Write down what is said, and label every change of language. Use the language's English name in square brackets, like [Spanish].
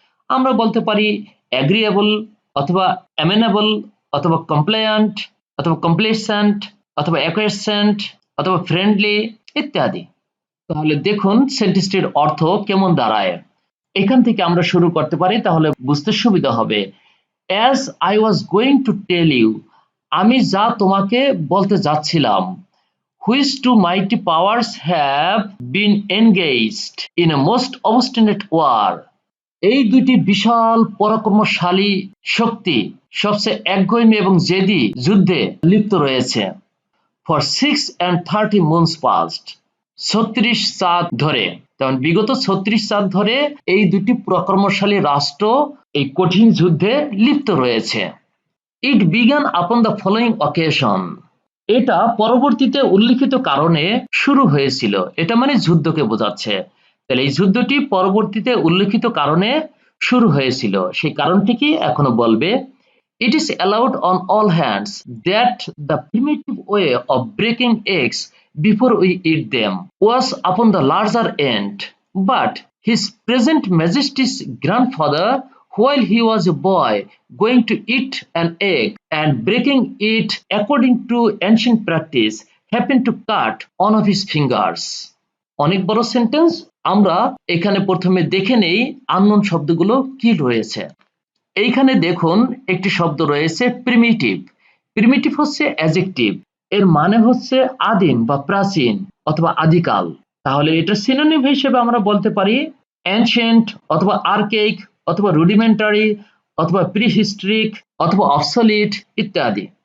[Bangla] আমরা বলতে পারি অ্যাগ্রিয়েবল অথবা অ্যামেনেবল অথবা কমপ্লায়েন্ট অথবা কমপ্লেসেন্ট অথবা অ্যাকুয়েসেন্ট অথবা ফ্রেন্ডলি ইত্যাদি। তাহলে দেখুন সেন্টেন্সটির অর্থ কেমন দাঁড়ায়। এখান থেকে আমরা শুরু করতে পারি, তাহলে বুঝতে সুবিধা হবে। [English] as I was going to tell you, [Bangla] আমি যা তোমাকে বলতে যাচ্ছিলাম। [English] Which two mighty powers have been engaged in a most obstinate war? [Bangla] এই দুটি বিশাল পরাক্রমশালী শক্তি সবচেয়ে একগুঁয়েমি এবং জেদি যুদ্ধে লিপ্ত রয়েছে। [English] for 6 and 30 moons past, [Bangla] 36 চাঁদ ধরে, তেমন বিগত 36 চাঁদ ধরে এই দুটি পরাক্রমশালী রাষ্ট্র এই কঠিন যুদ্ধে লিপ্ত রয়েছে। [English] it began upon the following occasion, [Bangla] এটা পরবর্তীতে উল্লিখিত কারণে শুরু হয়েছিল। এটা মানে যুদ্ধকে বোঝাচ্ছে। তাহলে এই যুদ্ধটি পরবর্তীতে উল্লিখিত কারণে শুরু হয়েছিল। সেই কারণটি কি এখনো বলবে। [English] It is allowed on all hands that the primitive way of breaking eggs before we eat them was upon the larger end, but his present majesty's grandfather, while he was a boy, going to eat an egg and breaking it according to ancient practice, happened to cut one of his fingers. [Bangla] অনেক বড় sentence. আমরা এখানে প্রথমে দেখে নেই unknown শব্দগুলো কি রয়েছে। এইখানে দেখুন একটি শব্দ রয়েছে প্রিমিটিভ। প্রিমিটিভ হচ্ছে অ্যাডজেক্টিভ, এর মানে হচ্ছে আদিম বা প্রাচীন অথবা আদিকাল। তাহলে এটা সিনোনিম হিসেবে আমরা বলতে পারি অ্যানশিয়েন্ট অথবা আর্কেইক অথবা রুডিমেন্টারি অথবা প্রিহিস্টরিক অথবা অবসলিট ইত্যাদি।